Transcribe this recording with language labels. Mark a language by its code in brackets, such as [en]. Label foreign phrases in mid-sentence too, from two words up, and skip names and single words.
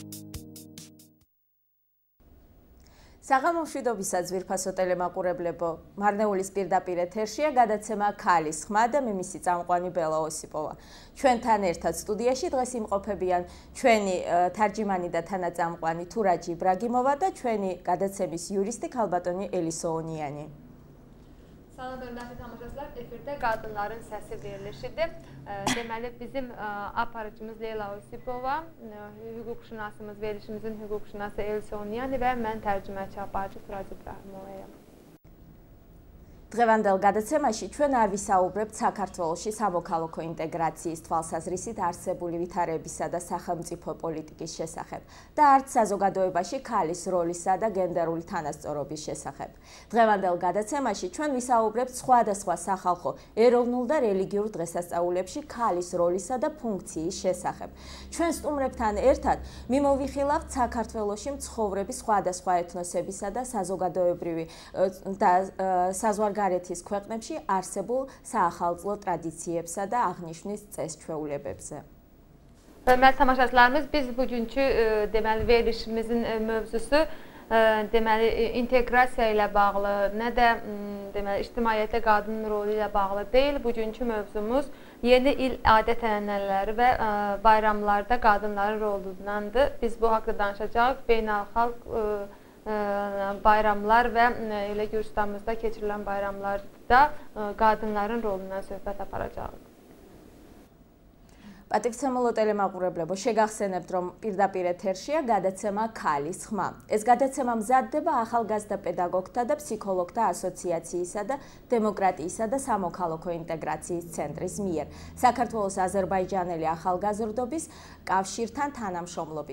[ka] საღამომშვიდობისა ძვირფასო ტელემაყურებლებო, მარნეულის პირდაპირ ეთერშია გადაცემა ქალის ხმა და მე მისი წამყვანი ბელა ოსიპოვა. ჩვენთან ერთად სტუდიაში დღეს იმყოფებიან ჩვენი თარჯიმანი და თანაწამყვანი თურაჯი იბრაგიმოვა და ჩვენი გადაცემის იურისტი ქალბატონი Elisonიანი. [az] Salam hörmətli tamaşaçılar, efirdə qadınların səsi verilişidir. Deməli, bizim aparıcımız Leyla Osipova, hüquqşünasımız, verilişimizin hüquqşünası Elisonიანი və mən tərcüməçi aparıcı Turac İbrahimovayam. [ka] დღევანდელ გადაცემაში ჩვენ არ ვისაუბრებთ საქართველოში სამოქალაქო ინტეგრაციის თვალსაზრისით არსებული ვითარებისა და სახელმწიფო პოლიტიკის შესახებ და არც საზოგადოებაში ქალის როლისა და გენდერული თანასწორობის შესახებ. დღევანდელ გადაცემაში ჩვენ ვისაუბრებთ სხვადასხვა სახალხო ეროვნულ და რელიგიურ დღესასწაულებში ქალის როლისა და ფუნქციის შესახებ. ჩვენ სტუმრებთან ერთად მიმოვიხილავთ საქართველოში მცხოვრები სხვადასხვა ეთნოსებისა და საზოგადოებრივი და საზღვარგარეთის ქვეყნებში არსებულ საახალწლო ტრადიციებსა და აღნიშვნის წესჩვეულებებზე. [az] Hörmətli tamaşaçılarımız, biz bugünkü deməli verilişimizin mövzusu deməli inteqrasiya ilə bağlı, nə də deməli ictimaiyyətdə qadının rolu ilə bağlı deyil. Bugünkü mövzumuz yeni il adət-ənənələri və bayramlarda qadınların rolundandır. Biz bu haqqda danışacağıq. Beynəlxalq bayramlar və elə Gürcüstanımızda keçirilən bayramlarda qadınların rolundan söhbət aparacağıq. [ka] პატივცემულო ტელემაყურებლებო, შეგახსენებთ, რომ პირდაპირ ეთერშია გადაცემა ქალის ხმა. ეს გადაცემა მზადდება ახალგაზრდა პედაგოგთა და ფსიქოლოგთა ასოციაციისა და დემოკრატიისა და სამოქალაქო ინტეგრაციის ცენტრის მიერ, საქართველოს აზერბაიჯანელი ახალგაზრდობის კავშირთან თანამშრომლობით.